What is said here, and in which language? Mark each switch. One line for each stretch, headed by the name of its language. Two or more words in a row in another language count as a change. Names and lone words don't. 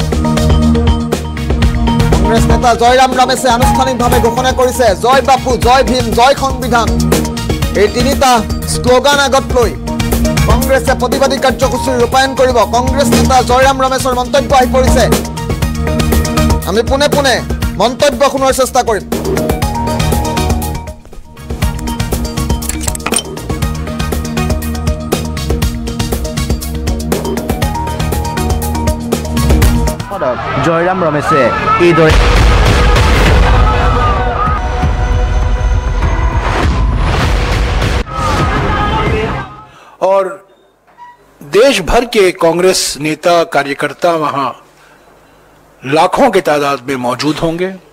Assamese: কংগ্ৰেছ নেতা জয়ৰাম ৰমেশে আনুষ্ঠানিকভাৱে ঘোষণা কৰিছে জয় বাপু জয় ভীম জয় সংবিধান এই তিনিটা স্লোগান আগত লৈ কংগ্ৰেছে প্ৰতিবাদী কাৰ্যসূচীৰ ৰূপায়ণ কৰিব কংগ্ৰেছ নেতা জয়ৰাম ৰমেশৰ মন্তব্য আহি পৰিছে আমি পুনে পুনে মন্তব্য শুনাৰ চেষ্টা কৰিম जयराम रमेशे এইদৰে
Hindi: और देश भर के कांग्रेस नेता कार्यकर्ता वहां लाखों की तादाद में मौजूद होंगे